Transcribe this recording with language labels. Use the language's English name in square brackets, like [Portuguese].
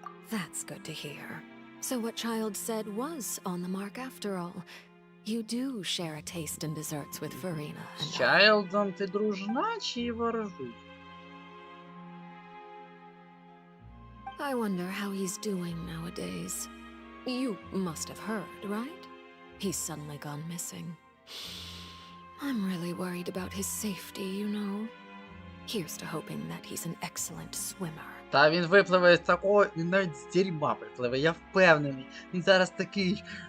[English] That's good to hear. So what Child said was on the mark after all. You do share a taste in desserts with Farina and [Ukrainian] З Чайлдом ти дружна чи ворожу? [English] I wonder how he's doing nowadays. You must have heard, right? He's suddenly gone missing. I'm really worried about his safety, you know. Here's to hoping that he's an excellent swimmer. [Ukrainian] Та він випливе з такого, він навіть з дерьма випливе, я впевнений. Він зараз такий.